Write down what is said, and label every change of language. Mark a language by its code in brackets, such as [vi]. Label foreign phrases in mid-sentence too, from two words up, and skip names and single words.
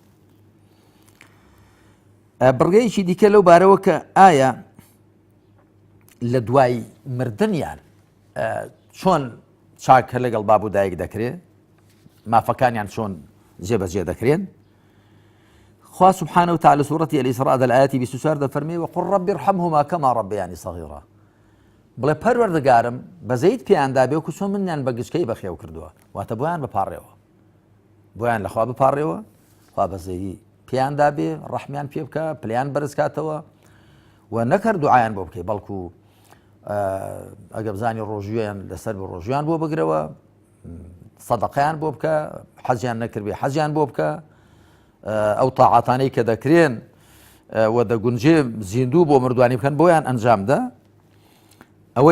[ckb] بڕگەیەکی دیکە لەو بارەوە کە ئایا لە دوای مردنیان چۆن چاکە لەگەڵ باب و دایک دەکرێت، مافەکانیان چۆن جێبەجێ دەکرێن. خوا [ar] سبحانه وتعالى سورة الإسراء الآيات 24 [ckb] دەفەرمێ [ar] وقل رب ارحمهما كما ربياني صغيرا. [ckb] بڵێ پەروەردگارم بەزەیت پێیاندا بێ وەکو چۆن منیان بە گچکەی بەخێو کردووە، واتە بۆیان بپارڕێەوە، بۆیان لەخوا بپارڕێەوە، خوا بەزەیی پێیاندا بێ، ڕەحمیان پێ بکە، پلیان بەرز کاتەوە و نەکرد دوعایان بۆ بکەی، بەڵکو ئەگە بزانی ڕۆژویان لەسەر بە ڕۆژویان بۆ بگرەوە، سەدەقەیان بۆ بکە، حەجیان نەکرد بێ حەجیان بۆ بکە، ئەو تاعاتانەی کە دەکرێن و دەگونجێ زیندوو بۆ مردوانی بکەن بۆیان ئەنجامدا.